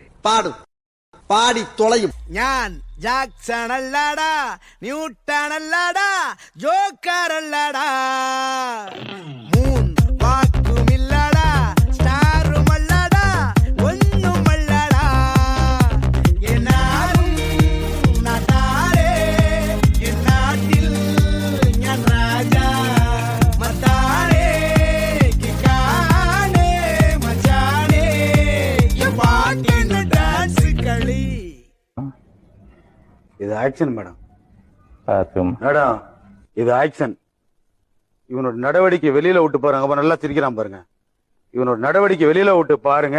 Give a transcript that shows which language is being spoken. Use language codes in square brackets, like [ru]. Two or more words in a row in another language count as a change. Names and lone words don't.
[ta] பாடு, பாடி தொலையும். [ml] ഞാൻ ജാക്സൺ അല്ലടാ, ന്യൂട്ടൺ അല്ലടാ, ജോക്കർ അല്ലടാ, മൂൺ വാക്കുമില്ലടാ, സ്റ്റാറും അല്ലടാ, ഒന്നുമല്ലടാ, എന്നാലും നാട്ടാരെ എന്നാട്ടിൽ ഞാൻ രാജാ, മത്താരെ കിക്കാനെ മച്ചാനെ ഈ പാട്ടിന് ഡാൻസ് കളി. [ta] இது ஆக்ஷன் மேடம். மேடம் இது ஆக்ஷன். இவனோட நடவடிக்கை வெளியில விட்டு பாருங்க. அப்ப நல்லா சிரிக்கிறான் பாருங்க. இவனோட நடவடிக்கை வெளியில விட்டு பாருங்க.